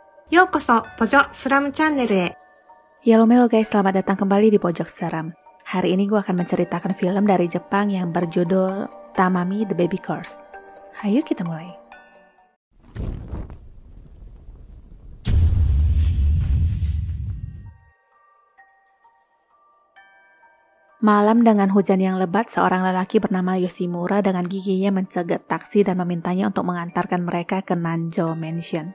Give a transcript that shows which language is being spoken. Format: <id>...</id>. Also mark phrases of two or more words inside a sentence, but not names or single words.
<ja>ようこそ、ポジョスラムチャンネルへ。</ja> <en>Yellow guys,</en> <id>selamat datang kembali di Pojok Seram. Hari ini gue akan menceritakan film dari Jepang yang berjudul Tamami the Baby Curse. Ayo kita mulai. Malam dengan hujan yang lebat, seorang lelaki bernama Yoshimura dengan giginya mencegat taksi dan memintanya untuk mengantarkan mereka ke Nanjo Mansion.</id>